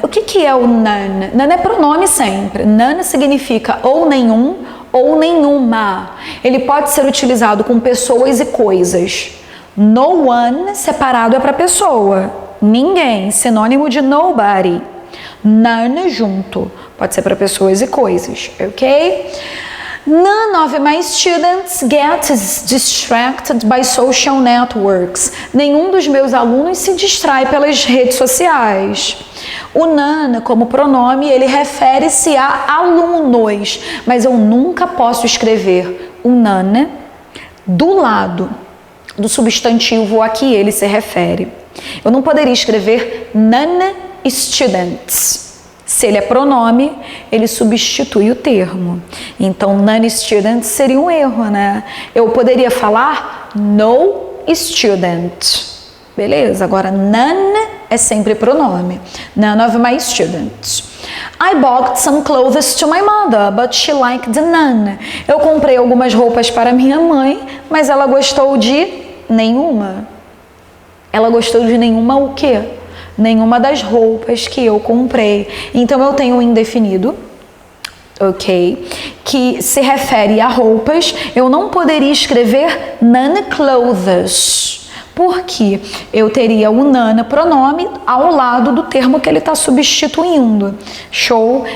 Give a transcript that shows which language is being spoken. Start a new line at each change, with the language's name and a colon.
Portuguese: O que é o none? None é pronome sempre. None significa ou nenhum ou nenhuma. Ele pode ser utilizado com pessoas e coisas. No one, separado, é para pessoa. Ninguém, sinônimo de nobody. None, junto. Pode ser para pessoas e coisas, ok?
English: None of my students gets distracted by social networks.
Portuguese: Nenhum dos meus alunos se distrai pelas redes sociais. O none, como pronome, ele refere-se a alunos, mas eu nunca posso escrever o none do lado do substantivo a que ele se refere. Eu não poderia escrever none students. Se ele é pronome, ele substitui o termo. Então, none students seria um erro, né? Eu poderia falar no student. Beleza, agora none é sempre pronome.
English: None of my students. I bought some clothes to my mother, but she liked none.
Portuguese: Eu comprei algumas roupas para minha mãe, mas ela gostou de nenhuma. Ela gostou de nenhuma o quê? Nenhuma das roupas que eu comprei. Então eu tenho um indefinido, ok? Que se refere a roupas. Eu não poderia escrever none clothes, porque eu teria o none pronome ao lado do termo que ele está substituindo. Show?